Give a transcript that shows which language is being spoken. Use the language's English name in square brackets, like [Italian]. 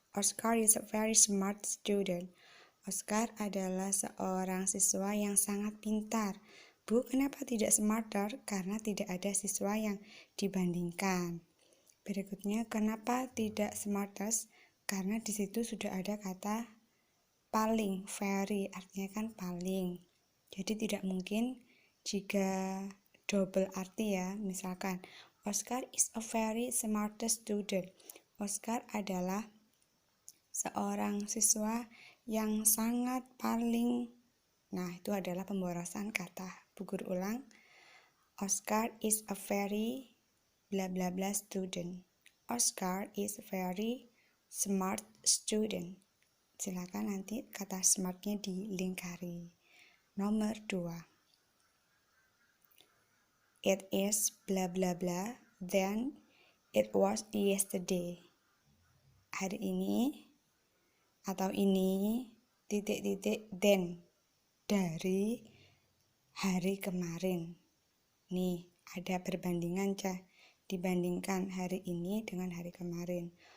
[English] Oscar is a very smart student. [Indonesian] Oscar adalah seorang siswa yang sangat pintar. Bu, kenapa tidak smarter? Karena tidak ada siswa yang dibandingkan. Berikutnya, kenapa tidak smartest? Karena di situ sudah ada kata paling, very, artinya kan paling. Jadi tidak mungkin jika double arti ya, misalkan [English] Oscar is a very smartest student. [Indonesian] Oscar adalah seorang siswa yang sangat paling. Nah, itu adalah pemborosan kata. Bu guru ulang. [English] Oscar is a very bla bla bla student. Oscar is a very smart student. [Indonesian] Silakan nanti kata smartnya dilingkari. Nomor 2. [English] It is bla bla bla, then it was yesterday. [Indonesian] Hari ini atau ini titik-titik then dari hari kemarin. Nih, ada perbandingan dibandingkan hari ini dengan hari kemarin.